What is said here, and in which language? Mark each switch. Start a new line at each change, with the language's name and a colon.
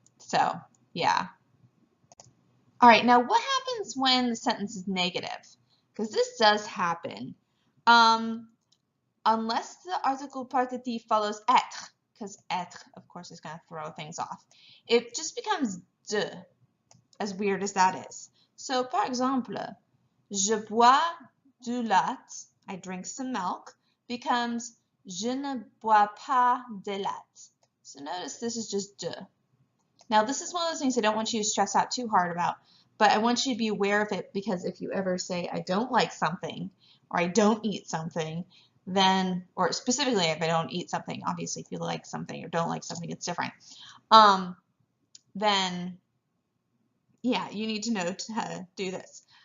English: So, yeah. All right, now what happens when the sentence is negative? Because this does happen. Unless the article partitif follows être, because être, of course, is going to throw things off. It just becomes de, as weird as that is.
French: So, par exemple, je bois du lait,
English: I drink some milk, becomes
French: je ne bois pas de lait.
English: So notice this is just de. Now, this is one of those things I don't want you to stress out too hard about, but I want you to be aware of it because if you ever say, I don't like something, or I don't eat something, then, or specifically if I don't eat something, obviously if you like something or don't like something, it's different, then, yeah, you need to know how to do this.